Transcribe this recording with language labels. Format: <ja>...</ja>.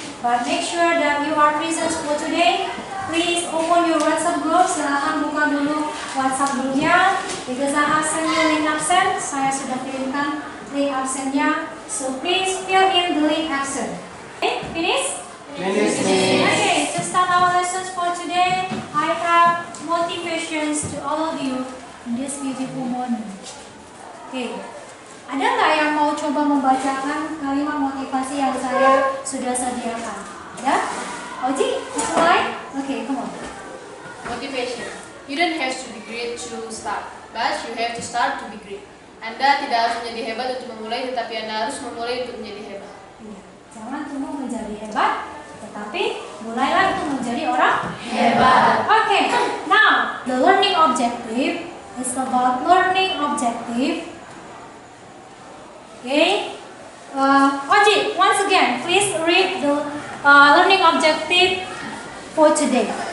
<en>But make sure that you are present for today. Please open your WhatsApp group.</en> <id>Silahkan buka dulu WhatsApp grupnya.</id> <en>Because I have sent you link absent.</en> <id>Saya sudah kirimkan link absennya.</id> <en>So please fill in the link absent. Okay, finish? Okay, to start our lessons for today, I have motivations to all of you in this beautiful morning.</en> <id>Okay, ada nggak yang mau coba membacakan kalimat motivasi yang saya sudah sediakan? Ada?</id> <en>Oji,</en> <id>mulai?</id> <en>Okay, come on. Motivation. You don't have to be great to start, but you have to start to be great.</en> <id>Anda tidak harus menjadi hebat untuk memulai, tetapi Anda harus memulai untuk menjadi hebat. Iya, jangan tunggu menjadi hebat, tetapi mulailah untuk menjadi orang hebat.</id> <en>Okay, now the learning objective is about learning objective. Okay, Oji, once again, please read the learning objective for today.</en>